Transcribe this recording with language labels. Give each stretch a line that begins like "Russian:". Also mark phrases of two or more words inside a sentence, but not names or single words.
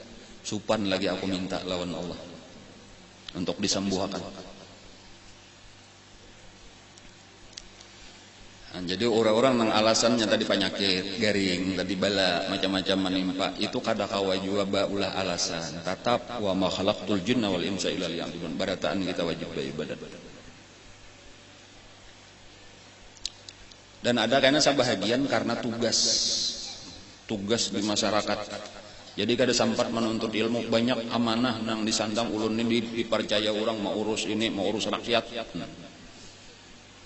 Banjar: Supan lagi aku minta lawan Allah untuk disembuhkan. Nah, jadi orang-orang yang alasannya tadi penyakit, garing, tadi bala, macam-macam menimpa, itu kada kawa jua ulah alasan.
Arabic: Tatap wa ma khalaqtul jinna wal insa illa liya'budun.
Banjar: Barataan kita wajib beribadat. Dan ada karena sebahagian karena tugas di masyarakat. Jadi kada sempat menuntut ilmu, banyak amanah nang disandang ulun ini dipercaya orang mau urus ini, mau urus rakyat.